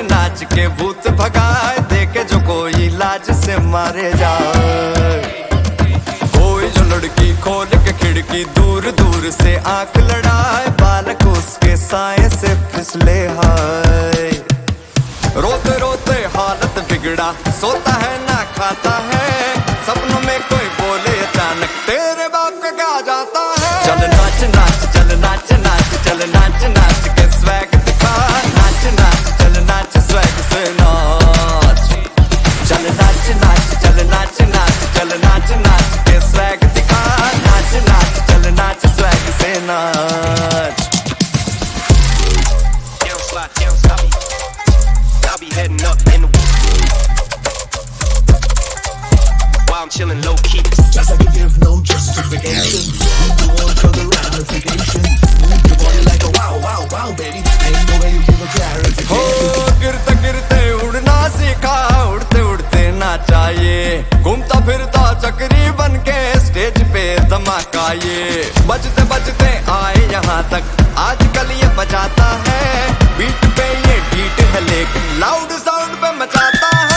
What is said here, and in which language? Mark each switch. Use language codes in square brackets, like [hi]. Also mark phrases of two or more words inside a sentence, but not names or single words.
[hi] नाच के भूत भगाए, देखे जो कोई लाज से मारे जाए, कोई जो लड़की खोल के खिड़की दूर दूर से आंख लड़ाए, बालक उसके साए से फिसले हाय, रोते रोते हालत बिगड़ा, सोता है ना खाता है, सपनों में कोई बोले अचानक तेरे बाप का क्या जाता है। चल नाच नाच, चल नाच नाच, चल नाच नाच के स्वैग दिखा, नाच नाच, चल नाच स्वैग से नाच, चल नाच नाच, चल नाच नाच, चल नाच नाच के स्वैग दिखा, नाच नाच, चल नाच स्वैग से नाच। [en] Down slide, down stop. I'll be heading up in the while I'm chilling low key. Just like you give no justification. You want further ramification. Move your body like a wow, wow, wow, baby. Ain't no way you give a clarification. [hi] हो गिरते गिरते उड़ना सीखा, उड़ते उड़ते नाचा ये, घूमता फिरता चक्री बन के स्टेज पे धमाका ये, बजते बजते आए यहाँ तक, आजकल ये बजाता है, बीट पे ये बीट है लेकिन [en] loud sound [hi] पे मचाता है।